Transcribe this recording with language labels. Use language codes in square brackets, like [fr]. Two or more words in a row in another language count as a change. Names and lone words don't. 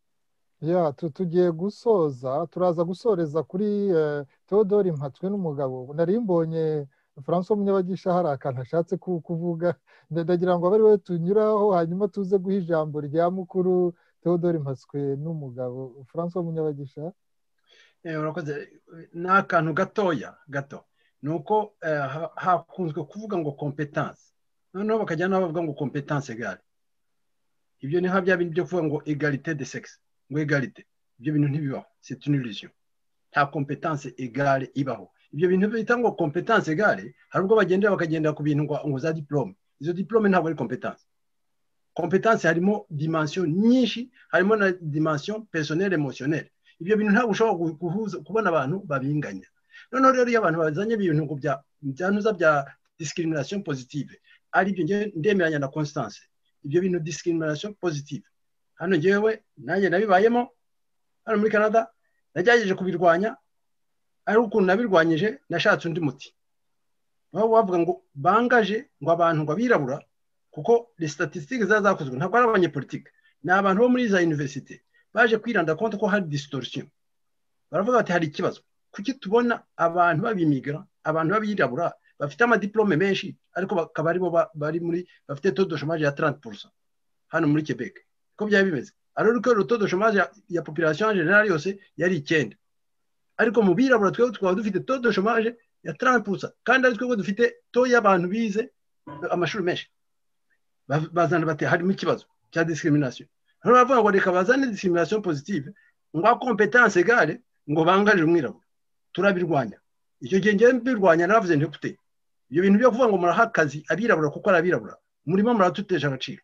[rw] Tugiye gusoza turaza gusoreza kuri Theodore Mpatswe n'umugabo nari mbonye François Munyabagisha hari akantu ashatse kuvuga ndagira ngo abari we tunyuraho hanyuma tuze guha ijambo rya mukuru Theodore Mpatswe n'umugabo. François Munyabagisha. Urakoze ni akantu gato nuko hakunzwe kuvuga ngo competence noneho bakajya bavuga ngo [fr] competence egale. [rw] Ibyo ni bya bintu byo kuvuga ngo [fr] égalité de sexe [rw] ngo égalité ibyo bintu ntibibaho, [fr] c'est une illusion. [rw] Nta [fr] competence egale [rw] ibaho. Ibyo bintu bita ngo [fr] competence egale [rw] hari ubwo bakagenda ku bintu ngo za diplome. Izo diplome ntabwo ari competence. Competence harimo dimension nyinshi, harimo na [fr] dimension personnelle émotionnelle. [rw] Ibyo bintu ntabwo ushobora kubona abantu babinganya. Noneho rero iyo abantu bazanye ibintu ngo byanuza bya [fr] discrimination positive [rw] ari byo ndemeranya na Constance. Ibyo bintu [fr] discrimination positive [rw] hano ngewe nanjye nabibayemo hano muri Canada nagerageje kubirwanya ari ukuntu nabirwanyije nashatse undi muti aho wavuga ngo bangaje ngo abantu ngo abirabura kuko [fr] les statistiques [rw] zakozwe ntabwo ari abanyepolitike ni abantu bo muri za université baje kwiranda konti ko hari distortion. Baravuga bati hari ikibazo kuki tubona abantu babimigra abantu babirabura bafite amadiplome menshi ariko bakaba aribo bari muri bafite [fr] taux de chômage [rw] ya 30% hano muri Quebec. Ko byaba bimeze [fr] alors que le taux de chômage [rw] ya [fr] population en général [rw] yose yari 9 ariko mu birabura twaba dufite [fr] taux de chômage [rw] ya 30% kandi ari twebwe dufite taux y'abantu bize amashuri menshi. Bazana bati harimo ikibazo cya discrimination. Hano bavuga ngo reka bazane [fr] discrimination positive [rw] ngo [fr] competence egale [rw] ngo bangaje umwirabura turabirwanya. Icyo gihe ngiye mbirwanya naravuze nti kute ibyo bintu byo kuvuga ngo muraha akazi abirabura kuko ari abirabura murimo muratuteje agaciro.